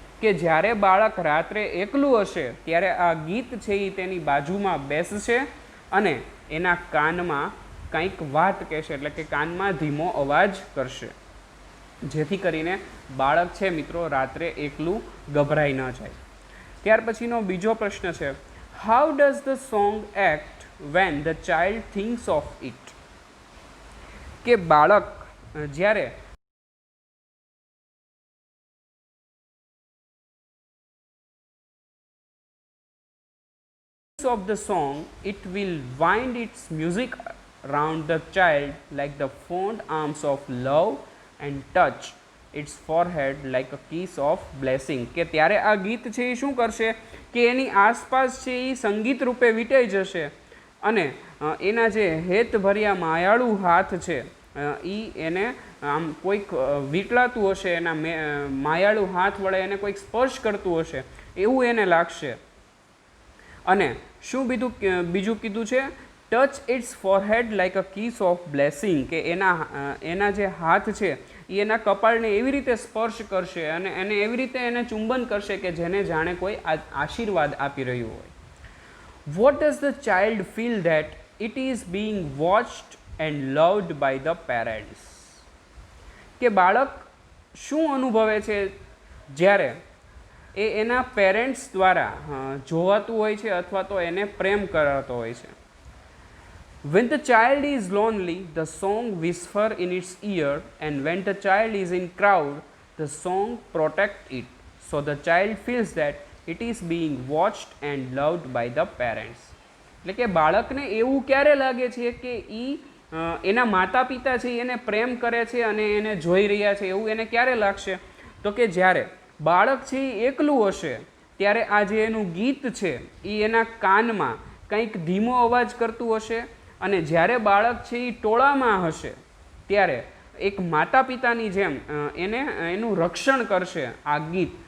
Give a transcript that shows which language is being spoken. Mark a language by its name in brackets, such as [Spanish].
[Gujarati] કે જ્યારે બાળક રાત્રે એકલું હશે ત્યારે આ ગીત છે એ તેની બાજુમાં બેસશે અને એના કાનમાં કંઈક વાત કહેશે, એટલે કે કાનમાં ધીમો અવાજ કરશે, જેથી કરીને બાળક છે મિત્રો રાત્રે એકલું ગભરાઈ ન જાય. ત્યાર પછીનો બીજો પ્રશ્ન છે, [English] How does the song act when the child thinks of it? [Gujarati] કે બાળક જ્યારે [English] of the song, it will wind its music around the child like the fond arms of love and touch its forehead like a kiss of blessing. [Gujarati] કે ત્યારે આ ગીત છે એ શું કરશે કે એની આસપાસ છે એ સંગીત રૂપે વીંટાઈ જશે અને એના જે હેતભર્યા માયાળુ હાથ છે એ એને આમ કોઈક વીંટળાતું હશે, એના માયાળુ હાથ વડે એને કોઈક સ્પર્શ કરતું હશે એવું એને લાગશે. અને શું બીજું કીધું છે? [English] Touch its forehead like a kiss of blessing. [Gujarati] કે એના જે હાથ છે એ એના કપાળને એવી રીતે સ્પર્શ કરશે અને એને એવી રીતે એને ચુંબન કરશે કે જેને જાણે કોઈ આશીર્વાદ આપી રહ્યું હોય. [English] What does the child feel that it is being watched and loved by the parents? [Gujarati] કે બાળક શું અનુભવે છે જ્યારે એ એના પેરેન્ટ્સ દ્વારા જોવાતું હોય છે અથવા તો એને પ્રેમ કરાતો હોય છે. [English] When the child is lonely, the song whisper in its ear, and when the child is in crowd, the song protect it. So the child feels that it is being watched and loved by the parents. [Gujarati] એટલે કે બાળકને એવું ક્યારે લાગે છે કે એના માતા પિતા છે એને પ્રેમ કરે છે અને એને જોઈ રહ્યા છે, એવું એને ક્યારે લાગશે? તો કે જ્યારે બાળક છે એ એકલું હશે ત્યારે આ જે એનું ગીત છે એ એના કાનમાં કંઈક ધીમો અવાજ કરતું હશે, અને જ્યારે બાળક છે એ ટોળામાં હશે ત્યારે એક માતા પિતાની જેમ એનું રક્ષણ કરશે આ ગીત.